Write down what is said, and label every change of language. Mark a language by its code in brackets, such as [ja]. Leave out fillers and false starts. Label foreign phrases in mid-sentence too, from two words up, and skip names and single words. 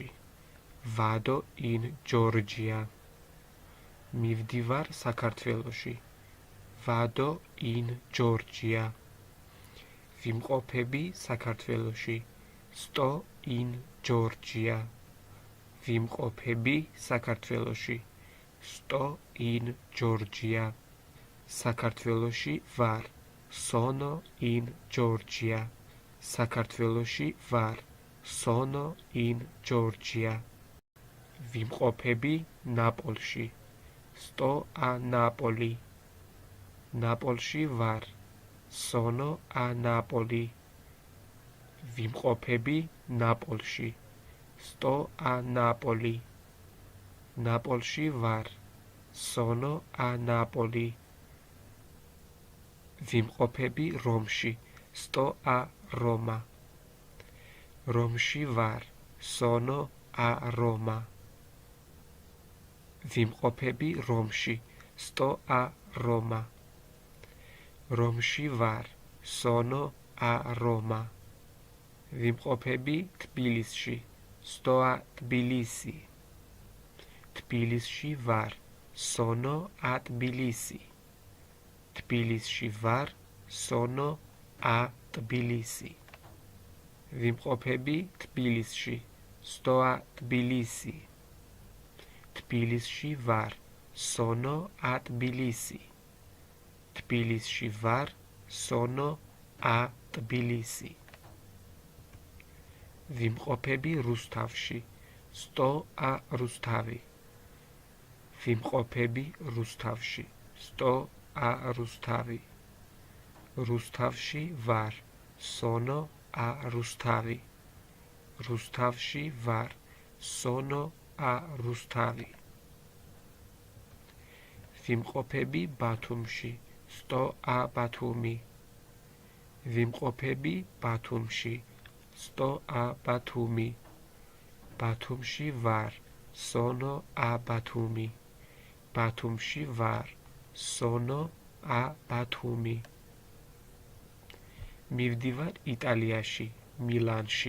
[it] Vado in Georgia. [ka] მივდივარ საქართველოში. [it] Vado in Georgia. [ka] ვიმყოფები საქართველოში. [it] Sto in Georgia. [ka] ვიმყოფები საქართველოში. [it] Sto in Georgia. [ka] საქართველოში ვარ. [it] Sono in Georgia. [ka] საქართველოში ვარ. [it] Sono in Georgia. [ka] ვიმყოფები ნაპოლში. [it] Sto a Napoli. [ka] ნაპოლში ვარ. [it] Sono a Napoli. [ka] ვიმყოფები ნაპოლში. [it] Sto a Napoli. [ka] ნაპოლში ვარ. [it] Sono a Napoli. [ka] ვიმყოფები რომში. [it] Sto a Roma. [ka] რომში ვარ. [it] Sono a Roma. [ka] ვიმყოფები რომში. [it] Sto a Roma. [ka] რომში ვარ. [it] Sono a Roma. [ka] ვიმყოფები თბილისში. [it] Sto a Tbilisi. [ka] თბილისში ვარ. [it] Sono a Tbilisi. [ka] თბილისში ვარ. [it] Sono a Tbilisi. [ka] ვიმყოფები თბილისში. [it] Sto a Tbilisi. [ka] თბილისში ვარ. [it] Sono a Tbilisi. [ka] თბილისში ვარ. [it] Sono a Tbilisi. [ka] ვიმყოფები რუსთავში. [it] Sto a Rustavi. [ka] ვიმყოფები რუსთავში. [it] Sto a Rustavi. [ka] რუსთავში ვარ. [it] Sono a Rustavi. [ka] რუსთავში ვარ. [it] sono a Rustavi. [ka] ვიმყოფები ბათუმში, [it] sto a Batumi. [ka] ვიმყოფები ბათუმში, [it] sto a Batumi. [ka] ბათუმში ვარ, [it] sono a Batumi. [ka] ბათუმში ვარ, [it] sono a Batumi. [ka] მივდივარ იტალიაში, მილანში.